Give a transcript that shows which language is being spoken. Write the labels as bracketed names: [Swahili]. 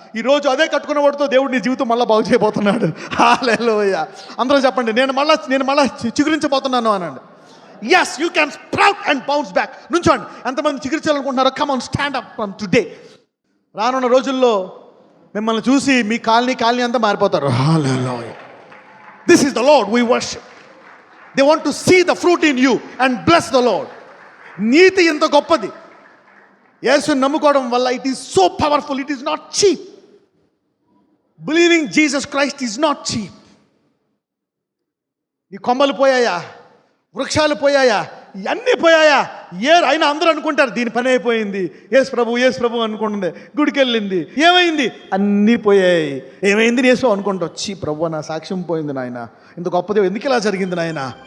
[Telugu] ఈరోజు అదే కట్టుకున్న వాడితో దేవుడు నీ జీవితం మళ్ళీ బాగు చేయబోతున్నాడు. హల్లెలూయా. అందరూ చెప్పండి, నేను మళ్ళా చిగురించబోతున్నాను అనండి. [English] Yes, you can sprout and bounce back. [Telugu] నుంచోండి. ఎంతమంది చిగురించాలనుకుంటున్నారో [English] Come on, stand up from today. [Telugu] రానున్న రోజుల్లో మిమ్మల్ని చూసి మీ కాలనీ అంతా మారిపోతారు. హల్లెలూయా. [English] This is the Lord we worship. They want to see the fruit in you and bless the Lord. [Telugu] నీతి ఎంత గొప్పది. యేసుని నమ్ముకోవడం వల్ల [English] it is so powerful. It is not cheap. Believing Jesus Christ is not cheap. [Telugu] నీ కొమ్మలు పోయాయా, వృక్షాలు పోయాయా, ఇవన్నీ పోయాయా? అయినా అందరూ అనుకుంటారు దీని పని అయిపోయింది, యేసు ప్రభు అనుకుంటుంది, గుడికి వెళ్ళింది, ఏమైంది? అన్నీ పోయాయి. ఏమైంది యేసు అనుకుంటూ వచ్చి, ప్రభు నా సాక్ష్యం పోయింది నాయన, ఇంత గొప్పది ఎందుకు ఇలా జరిగింది నాయన?